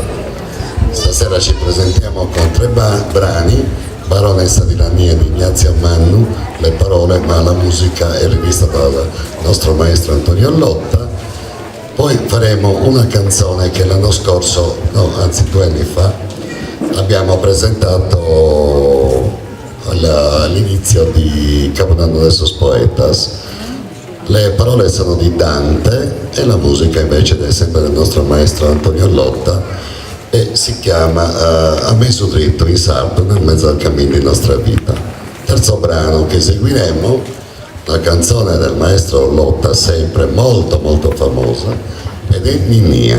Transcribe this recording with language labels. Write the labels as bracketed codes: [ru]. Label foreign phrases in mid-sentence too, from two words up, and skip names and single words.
[it] Stasera ci presentiamo con tre brani: Baronessa di Lania di Ignazio Mannu, le parole, ma la musica è rivista dal nostro maestro Antonio Lotta. Poi faremo una canzone che l'anno scorso, no, anzi 2 anni fa, abbiamo presentato all'inizio di Capodanno de sos Poetas. Le parole sono di Dante e la musica invece è sempre del nostro maestro Antonio Lotta, e si chiama A me su dritto in sardo, nel mezzo al cammino di nostra vita. Terzo brano che eseguiremo, la canzone del maestro Lotta, sempre molto molto famosa, ed è Ninnia.